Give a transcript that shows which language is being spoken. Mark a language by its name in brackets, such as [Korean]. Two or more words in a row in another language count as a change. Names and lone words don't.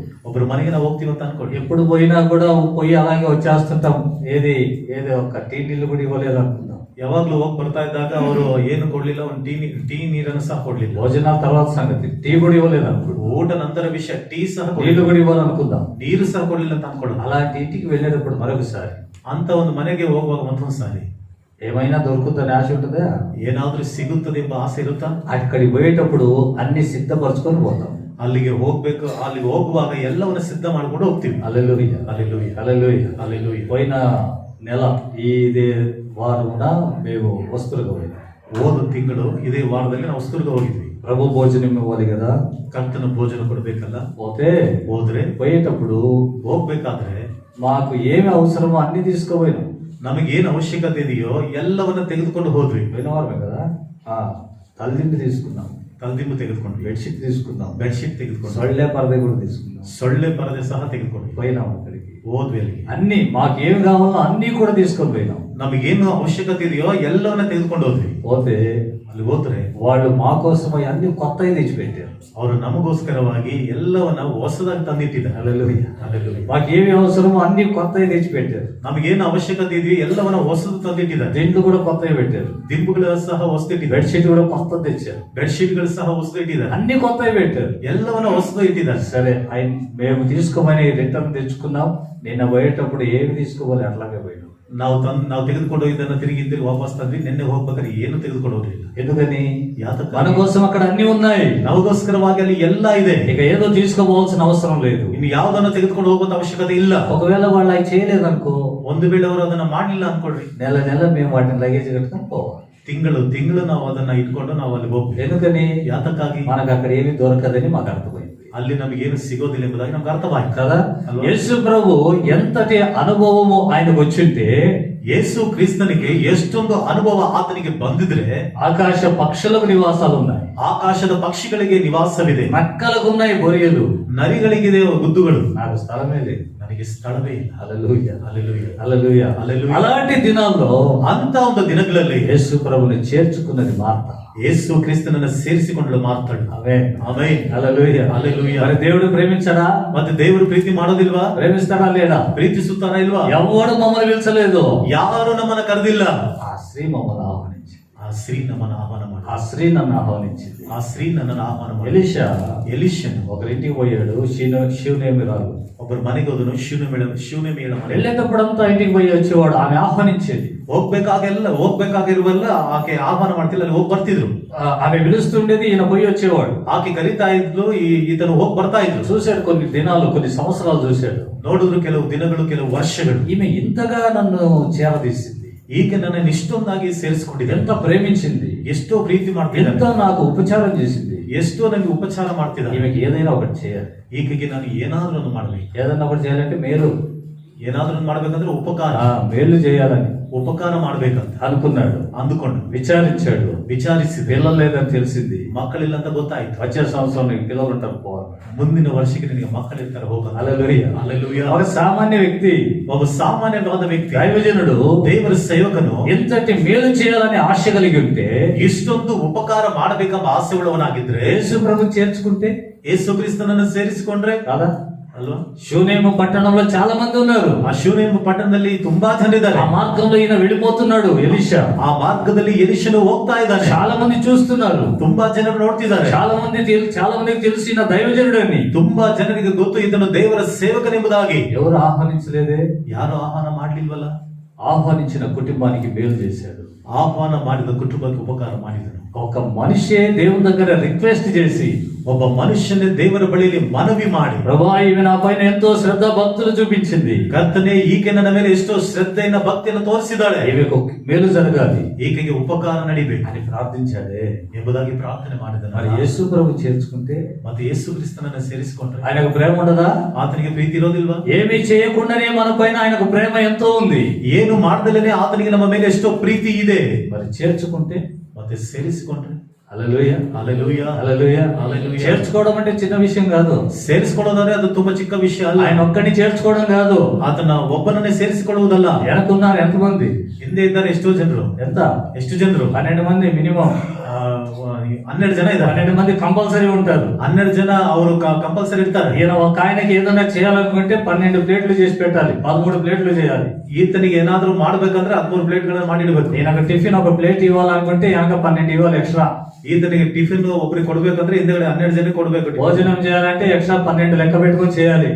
[Kannada] ಒಬ್ಬರು ಮನೆಗೆ ನಾವು ಹೋಗ್ತೀವಿ ಅಂತ ಅನ್ಕೊಳ್ಳಿ. [Telugu] ఎప్పుడు పోయినా కూడా పోయి అలాగే వచ్చేస్తుంటాం. ఏది ఒక టీ నీళ్ళు కూడా ఇవ్వలేదు అనుకుందాం. [Kannada] ಯಾವಾಗ್ಲೂ ಹೋಗಿ ಬರ್ತಾ ಇದ್ದಾಗ ಅವರು ಏನು ಕೊಡ್ಲಿಲ್ಲ, ಒಂದು ಟೀ ನೀರನ್ನು ಸಹ ಕೊಡ್ಲಿಲ್ಲ. [Telugu] భోజనాల తర్వాత సంగతి, టీ కూడా ఇవ్వలేదు అనుకోండి. [Kannada] ಊಟ ನಂತರ ವಿಷಯ, ಟೀ ಸಹ [Telugu] నీళ్లు [Kannada] ಕೊಡ್ಲಿಲ್ಲ, [Telugu] కూడా ఇవ్వాలనుకుందాం. [Kannada] ನೀರು ಸಹ ಕೊಡ್ಲಿಲ್ಲ ಅಂತ ಅನ್ಕೊಳ್ಳೋದು. [Telugu] అలాంటి ఇంటికి వెళ్ళేటప్పుడు మరొకసారి [Kannada] ಅಂತ ಒಂದು ಮನೆಗೆ ಹೋಗುವಾಗ ಮತ್ತೊಂದು ಸಾರಿ [Telugu] ఏమైనా దొరుకుతుందని ఆశ ఉంటుందా? [Kannada] ಏನಾದ್ರೂ ಸಿಗುತ್ತದೆ ಎಂಬ ಆಸೆ ಇರುತ್ತಾ? [Telugu] అక్కడికి పోయేటప్పుడు అన్ని సిద్ధపరచుకొని పోతాం. [Kannada] ಅಲ್ಲಿಗೆ ಹೋಗುವಾಗ ಎಲ್ಲವನ್ನ ಸಿದ್ಧ ಮಾಡ್ಕೊಂಡು ಹೋಗ್ತೀವಿ. [Telugu] హల్లెలూయా, హల్లెలూయా, హల్లెలూయా. హల్లెలూయా. పోయిన నెల ఇదే వారమున మేము వస్తులుగా పోయినాం. [Kannada] ಹೋದ ತಿಂಗಳು ಇದೇ ವಾರದಲ್ಲಿ ನಾವು ವಸ್ತುರ್ಗ ಹೋಗಿದ್ವಿ. [Telugu] ప్రభు భోజనం ఇవ్వాలి కదా, [Kannada] ಕರ್ತನ ಭೋಜನ ಕೊಡ್ಬೇಕಲ್ಲ. [Telugu] పోతే పోయేటప్పుడు [Kannada] ಹೋಗ್ಬೇಕಾದ್ರೆ [Telugu] మాకు ఏమి అవసరమో అన్ని తీసుకుపోయినాం. [Kannada] ನಮಗೇನು ಅವಶ್ಯಕತೆ ಇದೆಯೋ ಎಲ್ಲವನ್ನ ತೆಗೆದುಕೊಂಡು ಹೋದ್ವಿ. [Telugu] పోయిన వారమే కదా. తల్లిండి తీసుకున్నాం, [Kannada] ತಲೆದಿಂಬು ತೆಗೆದುಕೊಂಡ್ವಿ, [Telugu] బెడ్షీట్ తీసుకున్నాం, [Kannada] ಬೆಡ್ಶೀಟ್ ತೆಗೆದುಕೊಂಡು, [Telugu] సొళ్ళే పరద కూడా తీసుకున్నాం. [Kannada] ಸೊಳ್ಳೆ ಪರದೆ ಸಹ ತೆಗೆದುಕೊಂಡ್ವಿ. [Telugu] పోయినాం అక్కడికి, [Kannada] ಹೋದ್ವಿ ಅಲ್ಲಿಗೆ. [Telugu] అన్ని మాకేమి కావాలో అన్ని కూడా తీసుకొని పోయినాం. [Kannada] ನಮಗೇನು ಅವಶ್ಯಕತೆ ಇದೆಯೋ ಎಲ್ಲವನ್ನ ತೆಗೆದುಕೊಂಡು ಹೋದ್ವಿ. [Telugu] పోతే [Kannada] ಅಲ್ಲಿ ಹೋದ್ರೆ [Telugu] వాళ్ళు మా కోసమై అన్ని కొత్తవి తెచ్చిపెట్టారు. [Kannada] ಅವರು ನಮಗೋಸ್ಕರವಾಗಿ ಎಲ್ಲವನ್ನ ಹೊಸದಾಗಿ ತಂದಿಟ್ಟಿದ್ದಾರೆ. [Telugu] హల్లెలూయా. [Kannada] ಹಲ್ಲೆಲೂಯಾ. [Telugu] మాకేమి అవసరమో అన్ని కొత్తవి తెచ్చిపెట్టారు. [Kannada] ನಮಗೇನು ಅವಶ್ಯಕತೆ ಇದೆಯೋ ಎಲ್ಲವನ್ನ ಹೊಸದು ತಂದಿಟ್ಟಿದ್ದಾರೆ. [Telugu] దిండ్లు కూడా కొత్తవి పెట్టారు, [Kannada] ದಿಂಬುಗಳ ಸಹ ಹೊಸದಿಟ್ಟಿದ್ದಾರೆ, [Telugu] బెడ్షీట్ కూడా కొత్తది తెచ్చారు, [Kannada] ಬೆಡ್ಶೀಟ್ಗಳು ಸಹ ಹೊಸದು ಇಟ್ಟಿದ್ದಾರೆ, [Telugu] అన్ని కొత్తవి పెట్టారు. [Kannada] ಎಲ್ಲವನ್ನ ಹೊಸದು ಇಟ್ಟಿದ್ದಾರೆ. [Telugu] సరే, మేము తీసుకోమని రిటర్న్ తెచ్చుకున్నాం. నిన్న పోయేటప్పుడు ఏమి తీసుకోవాలి అట్లాగే పోయినాం. [Kannada] ನಾವು ತೆಗೆದುಕೊಂಡು ಇದನ್ನ ತಿರುಗಿ ವಾಪಸ್ ತಂದ್ವಿ. ನಿನ್ನೆ ಹೋಗ್ಬೇಕಾದ್ರೆ ಏನು ತೆಗೆದುಕೊಂಡು ಹೋಗ್ಲಿಲ್ಲ. [Telugu] ఎందుకని? [Kannada] ಯಾತಕ? [Telugu] మన కోసం అక్కడ అన్ని ఉన్నాయి. [Kannada] ನಮಗೋಸ್ಕರವಾಗಿ ಅಲ್ಲಿ ಎಲ್ಲ ಇದೆ. [Telugu] ఇక ఏదో తీసుకోవాల్సిన అవసరం లేదు. [Kannada] ಇನ್ನು ಯಾವುದನ್ನು ತೆಗೆದುಕೊಂಡು ಹೋಗುವಂತ ಅವಶ್ಯಕತೆ ಇಲ್ಲ. [Telugu] ఒకవేళ వాళ్ళు అవి చేయలేదనుకో, [Kannada] ಒಂದು ವೇಳೆ ಅವರು ಅದನ್ನ ಮಾಡ್ಲಿಲ್ಲ ಅನ್ಕೊಳ್ರಿ, [Telugu] నెల మేము వాటిని లగేజ్ కట్టుకొని పోవాలి. [Kannada] ತಿಂಗಳು ನಾವು ಅದನ್ನ ಇಟ್ಕೊಂಡು ನಾವು ಅಲ್ಲಿ ಹೋಗ್ತೀವಿ. [Telugu] ఎందుకని? [Kannada] ಯಾತಕ್ಕಾಗಿ? [Telugu] మనకు అక్కడ ఏమి దొరకదని మాకు అర్థమైంది. [Kannada] ಅಲ್ಲಿ ನಮಗೇನು ಸಿಗೋದಿಲ್ಲ ಎಂಬುದಾಗಿ ನಮ್ಗೆ ಅರ್ಥವಾಯ್ತು [Telugu] కదా. [Kannada] ಅಲ್ವಾ? [Telugu] యేసు ప్రభు ఎంతటి అనుభవము ఆయనకు వచ్చింటే, [Kannada] ಯೇಸು ಕ್ರಿಸ್ತನಿಗೆ ಎಷ್ಟೊಂದು ಅನುಭವ ಆತನಿಗೆ ಬಂದಿದ್ರೆ, [Telugu] ఆకాశ పక్షులకు నివాసాలు ఉన్నాయి, [Kannada] ಆಕಾಶದ ಪಕ್ಷಿಗಳಿಗೆ ನಿವಾಸವಿದೆ, [Telugu] నక్కలకు ఉన్నాయి బొరియలు, [Kannada] ನರಿಗಳಿಗಿದೆ ಗುದ್ದುಗಳು. [Telugu] నాకు స్థలమే లేదు. [Kannada] ನನಗೆ ಸ್ಥಳವೇ ಇಲ್ಲ. [Telugu] హల్లెలూయా, [Kannada] ಹಲ್ಲೆಲೂಯಾ, [Telugu] హల్లెలూయా, హల్లెలూయా. అలాంటి దినాల్లో [Kannada] ಅಂತ ಒಂದು ದಿನಗಳಲ್ಲಿ [Telugu] యేసు ప్రభుని చేర్చుకున్నది మార్త. [Kannada] ಯೇಸು ಕ್ರಿಸ್ತನನ್ನ ಸೇರಿಸಿಕೊಂಡಳು ಮಾರ್ತಾಳು. [Telugu] ఆమేన్, [Kannada] ಆಮೆನ್, [Telugu] హల్లెలూయా, హల్లెలూయా. మరి దేవుడు ప్రేమించడా? [Kannada] ಮತ್ತೆ ದೇವರು ಪ್ರೀತಿ ಮಾಡೋದಿಲ್ವಾ? [Telugu] ప్రేమిస్తాడా లేదా? [Kannada] ಪ್ರೀತಿಸುತ್ತಾರಾ ಇಲ್ವಾ? [Telugu] ఎవడు మమ్మల్ని పిలిచలేదు. [Kannada] ಯಾರು ನಮ್ಮನ್ನ ಕರೆದಿಲ್ಲ. [Telugu] ఆ స్త్రీ మమ్మల్ని ఆహ్వానించింది. [Kannada] ಆ ಸ್ತ್ರೀ ನಮ್ಮನ್ನ ಆಹ್ವಾನ ಮಾಡಿ, [Telugu] ఆ స్త్రీ నన్ను ఆహ్వానించింది. [Kannada] ಆ ಸ್ತ್ರೀ ನನ್ನನ್ನು ಆಹ್ವಾನ ಮಾಡಿ. [Telugu] ఎలీషా ఒకరింటికి పోయాడు, శివనేమిరాలు. [Kannada] ಒಬ್ಬರು ಮನೆಗೆ ಹೋದನು, ಶಿವನೇಮಿಯ ಮನೆ. [Telugu] వెళ్ళేటప్పుడంతా ఇంటికి పోయి వచ్చేవాడు, ఆమె ఆహ్వానించేది. [Kannada] ಹೋಗ್ಬೇಕಾಗಿರುವಲ್ಲ ಆಕೆ ಆಹ್ವಾನ ಮಾಡ್ತಿಲ್ಲ, ಅಲ್ಲಿ ಹೋಗಿ ಬರ್ತಿದ್ರು. [Telugu] ఆమె పిలుస్తుండేది, ఈయన పోయి వచ్చేవాడు. [Kannada] ಆಕೆ ಕರೀತಾ ಇದ್ಲು, ಈತನು ಹೋಗಿ ಬರ್ತಾ ಇದ್ರು. [Telugu] చూశాడు, కొన్ని దినాలు, కొన్ని సంవత్సరాలు చూశాడు. [Kannada] ನೋಡಿದ್ರು, ಕೆಲವು ದಿನಗಳು, ಕೆಲವು ವರ್ಷಗಳು. [Telugu] ఈమె ఇంతగా నన్ను చేరదీసింది, [Kannada] ಈಗ ನನ್ನನ್ನು ಇಷ್ಟೊಂದಾಗಿ ಸೇರಿಸಿಕೊಂಡಿದೆ, [Telugu] ఎంత ప్రేమించింది, [Kannada] ಎಷ್ಟೋ ಪ್ರೀತಿ [Telugu] ఎంత [Kannada] ಮಾಡ್ತಿದ್ದಾನೆ, [Telugu] నాకు ఉపచారం చేసింది. [Kannada] ಎಷ್ಟೋ ನನಗೆ ಉಪಚಾರ ಮಾಡ್ತಿದ್ದಾನೆ. [Telugu] ఈమెకి ఏదైనా ఒకటి చేయాలి. [Kannada] ಈಕೆಗೆ ನಾನು ಏನಾದ್ರೂ ಒಂದು ಮಾಡಬೇಕು. [Telugu] ఏదైనా ఒకటి చేయాలంటే మేలు [Kannada] ಏನಾದ್ರೂ ಮಾಡ್ಬೇಕಂದ್ರೆ ಉಪಕಾರ [Telugu] మేలు చేయాలని [Kannada] ಉಪಕಾರ ಮಾಡ್ಬೇಕಂತ [Telugu] అనుకున్నాడు, [Kannada] ಅಂದುಕೊಂಡು [Telugu] విచారించాడు. [Kannada] ವಿಚಾರಿಸಿದ [Telugu] పిల్లలు లేదని తెలిసింది. [Kannada] ಮಕ್ಕಳಿಲ್ಲ ಅಂತ ಗೊತ್ತಾಯ್ತು. [Telugu] వచ్చే సంవత్సరం నీకు పిల్లలు ఉంటారు పోవాలి. [Kannada] ಮುಂದಿನ ವರ್ಷಕ್ಕೆ ನಿನಗೆ ಮಕ್ಕಳಿರ್ತಾರೆ ಹೋಗಲ್ಲ. [Telugu] హల్లెలూయా. హల్లెలూయా. ఒక సామాన్య వ్యక్తి, [Kannada] ಒಬ್ಬ ಸಾಮಾನ್ಯವಾದ ವ್ಯಕ್ತಿ, [Telugu] దైవజనుడు [Kannada] ದೇವರ ಸೇವಕನು [Telugu] ఎంతటి మేలు చేయాలని ఆశ కలిగి ఉంటే, [Kannada] ಇಷ್ಟೊಂದು ಉಪಕಾರ ಮಾಡಬೇಕೆಂಬ ಆಸೆ ಉಳ್ಳವನಾಗಿದ್ರೆ [Telugu] యేసు ప్రభు చేర్చుకుంటే [Kannada] ಯೇಸು ಕ್ರಿಸ್ತನನ್ನು ಸೇರಿಸಿಕೊಂಡ್ರೆ [Telugu] కాదా? [Kannada] ಅಲ್ವಾ? [Telugu] షూనేము పట్టణంలో చాలా మంది ఉన్నారు. [Kannada] ಆ ಶೂನೇಮ್ ಪಟ್ಟಣದಲ್ಲಿ ತುಂಬಾ ಜನ ಇದ್ದಾರೆ. [Telugu] ఆ మార్గంలో ఈయన వెళ్ళిపోతున్నాడు ఎలీషా. [Kannada] ಆ ಮಾರ್ಗದಲ್ಲಿ ಎಲಿಷನು ಹೋಗ್ತಾ ಇದ್ದಾನೆ. [Telugu] చాలా మంది చూస్తున్నారు, [Kannada] ತುಂಬಾ ಜನರು ನೋಡ್ತಿದ್ದಾರೆ. [Telugu] చాలా మందికి తెలిసిన దైవజనుడు అని. [Kannada] ತುಂಬಾ ಜನರಿಗೆ ಗೊತ್ತು ಇದನ್ನು ದೇವರ ಸೇವಕನೆಂಬುದಾಗಿ. [Telugu] ఎవరు ఆహ్వానించలేదే? [Kannada] ಯಾರು ಆಹ್ವಾನ ಮಾಡ್ಲಿಲ್ವಲ್ಲ? [Telugu] ఆహ్వానించిన కుటుంబానికి మేలు చేశాడు. [Kannada] ಆಹ್ವಾನ ಮಾಡಿದ ಕುಟುಂಬಕ್ಕೆ ಉಪಕಾರ ಮಾಡಿದನು. [Telugu] ఒక మనిషే దేవుని దగ్గర రిక్వెస్ట్ చేసి, [Kannada] ಒಬ್ಬ ಮನುಷ್ಯನೇ ದೇವರ ಬಳಿಯಲ್ಲಿ ಮನವಿ ಮಾಡಿ, [Telugu] ప్రభా ఈమె నా పైన ఎంతో శ్రద్ధ భక్తులు చూపించింది, [Kannada] ಕರ್ತನೆ ಈಕೆ ನನ್ನ ಮೇಲೆ ಎಷ್ಟೋ ಶ್ರದ್ಧೆಯನ್ನ ಭಕ್ತಿಯನ್ನು ತೋರಿಸಿದ್ದಾಳೆ, [Telugu] ఈమెకు మేలు జరగాలి [Kannada] ಈಕೆಗೆ ಉಪಕಾರ ನಡಿಬೇಕು [Telugu] అని ప్రార్థించాడే. [Kannada] ಎಂಬುದಾಗಿ ಪ್ರಾರ್ಥನೆ ಮಾಡಿದನು. [Telugu] మరి యేసు ప్రభు చేర్చుకుంటే [Kannada] ಮತ್ತೆ ಯೇಸು ಕ್ರಿಸ್ತನನ್ನ ಸೇರಿಸಿಕೊಂಡ್ರೆ [Telugu] ఆయనకు ప్రేమ ఉండదా? [Kannada] ಆತನಿಗೆ ಪ್ರೀತಿ ಇರೋದಿಲ್ವಾ? [Telugu] ఏమీ చేయకుండానే మన పైన ఆయనకు ప్రేమ ఎంతో ఉంది. [Kannada] ಏನು ಮಾಡ್ದಲೇನೆ ಆತನಿಗೆ ನಮ್ಮ ಮೇಲೆ ಎಷ್ಟೋ ಪ್ರೀತಿ ಇದೆ. [Telugu] మరి చేర్చుకుంటే, [Kannada] ಮತ್ತೆ ಸೇರಿಸಿಕೊಂಡ್ರೆ [Telugu] హల్లెలూయా, [Kannada] ಹಲ್ಲೆಲೂಯಾ, [Telugu] హల్లెలూయా. హల్లెలూయా. చేర్చుకోవడం అంటే చిన్న విషయం కాదు. [Kannada] ಸೇರಿಸಿಕೊಳ್ಳೋದಾದ್ರೆ ಅದು ತುಂಬಾ ಚಿಕ್ಕ ವಿಷಯ ಅಲ್ಲ. [Telugu] ఆయన ఒక్కడిని చేర్చుకోవడం కాదు, [Kannada] ಆತನ ಒಬ್ಬನನ್ನೇ ಸೇರಿಸಿಕೊಳ್ಳುವುದಲ್ಲ. [Telugu] వెనకున్నారు ఎంతమంది? [Kannada] ಹಿಂದೆ ಇದ್ದಾರೆ ಎಷ್ಟೋ ಜನರು. [Telugu] ఎంత? [Kannada] ಎಷ್ಟು ಜನರು? [Telugu] 12 మంది మినిమం. [Kannada] 12 ಜನ ಇದ್ದಾರೆ. [Telugu] 12 మంది కంపల్సరీ ఉంటారు. [Kannada] 12 జನ ಅವರು ಕಂಪಲ್ಸರಿ ಇರ್ತಾರೆ. [Telugu] ఈయన ఒక ఆయనకి ఏదైనా చేయాలనుకుంటే 12 ప్లేట్లు చేసి పెట్టాలి, 13 ప్లేట్లు చేయాలి. [Kannada] ಈತನಿಗೆ ಏನಾದ್ರೂ ಮಾಡ್ಬೇಕಂದ್ರೆ 13 ಪ್ಲೇಟ್ಗಳನ್ನ ಮಾಡಿಡ್ಬೇಕು. [Telugu] ఈయనకు టిఫిన్ ఒక ప్లేట్ ఇవ్వాలనుకుంటే ఈయనకు 12 ఇవ్వాలి ఎక్స్ట్రా. [Kannada] ಈತನಿಗೆ ಟಿಫಿನ್ ಒಬ್ರಿಗೆ ಕೊಡ್ಬೇಕಂದ್ರೆ ಹಿಂದೆಗಡೆ 12 ಜನಕ್ಕೆ ಕೊಡ್ಬೇಕು. [Telugu] భోజనం చేయాలంటే ఎక్స్ట్రా 12 లెక్క పెట్టుకొని చేయాలి.